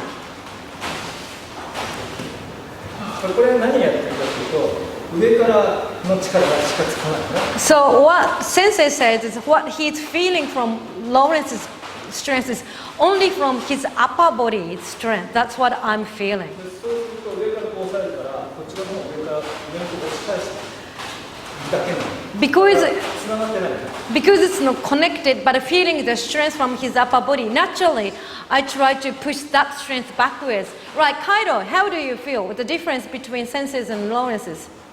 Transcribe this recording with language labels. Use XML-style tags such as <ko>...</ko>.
<ja>これは何やってるかというと上からの力がしかつかないね</ja> <en>So what Sensei says is what he's feeling from Lawrence's strength is only from his upper body strength. That's what I'm feeling.</en> <ja>でそうすると上からこう押さえるからこっち側も上にこう押し返してだけの</ja> <en>Because</en> <ja>つながってない。</ja> <en>because it's not connected, but feeling the strength from his upper body, naturally, I try to push that strength backwards. Right, Kaido, how do you feel with the difference between senses and Lawrence's?</en>